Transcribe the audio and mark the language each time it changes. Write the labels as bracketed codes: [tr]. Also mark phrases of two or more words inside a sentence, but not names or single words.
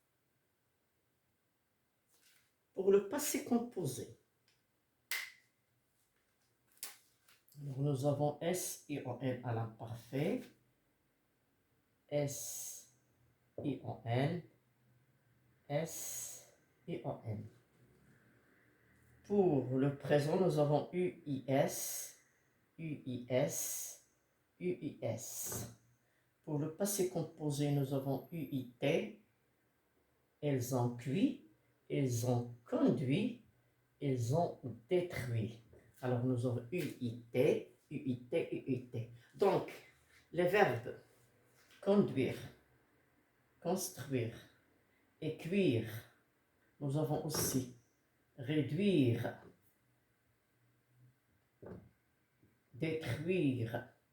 [fr] Pour le passé composé, alors nous avons S-I-O-N à l'imparfait, S-I-O-N, S-I-O-N. Pour le présent, nous avons U-I-S, U-I-S, U-I-S. Pour le passé composé, nous avons U-I-T, elles ont cuit, ils ont conduit, ils ont détruit. Alors nous avons UIT, UIT, UIT. Donc, les verbes conduire, construire et cuire, nous avons aussi réduire, détruire.